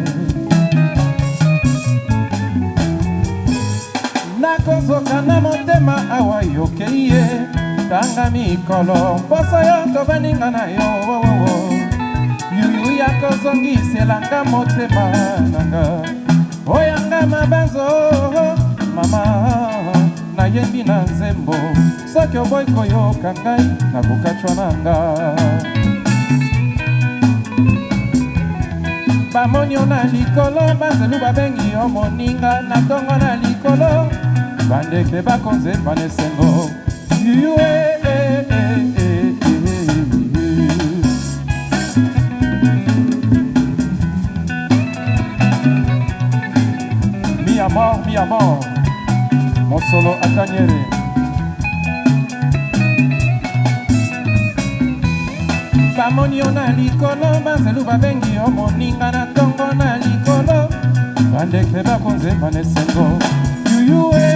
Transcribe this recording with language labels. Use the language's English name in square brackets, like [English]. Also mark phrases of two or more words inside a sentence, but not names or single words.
[Lingala] nakozoka na motema awa yokei ye tanga mikolo mposo yo tobaninga na yo yuyu ya kozongiselanga motema nanga oyanga mabanzo mama nayembi na nzembo soki oboyi koyoka ngai nakokatwa nanga bamoni yo na likolo banzelu babengi yo moninga na ntongo na likolo bandeke bakonzemba na esengo yue [Spanish] mi amor [Lingala] Mosolo Akanyere. Bamoni yo na likolo banzelu babengi yo moninga na ntongo na likolo bandeke bakonzemba na esengo yuyu